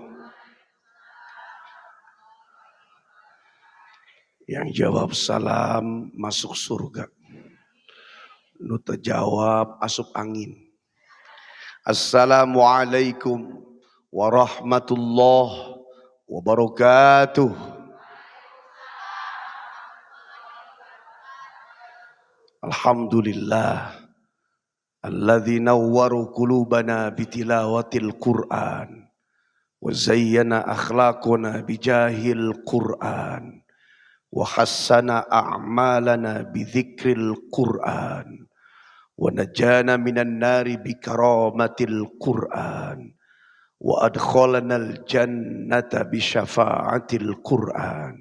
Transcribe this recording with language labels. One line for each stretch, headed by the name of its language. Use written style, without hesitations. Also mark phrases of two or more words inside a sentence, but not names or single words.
Indonesian: Yang jawab salam masuk surga.
Sundanese: Nu terjawab asup angin.
Arabic: السلام عليكم ورحمة الله وبركاته. الحمد لله الذي نور قلوبنا بتلاوة القرآن و وزين أخلاقنا بجاه القرآن وحسن أعمالنا بذكر القرآن ونجانا من النار بكرامة القرآن وأدخلنا الجنة بشفاعة القرآن.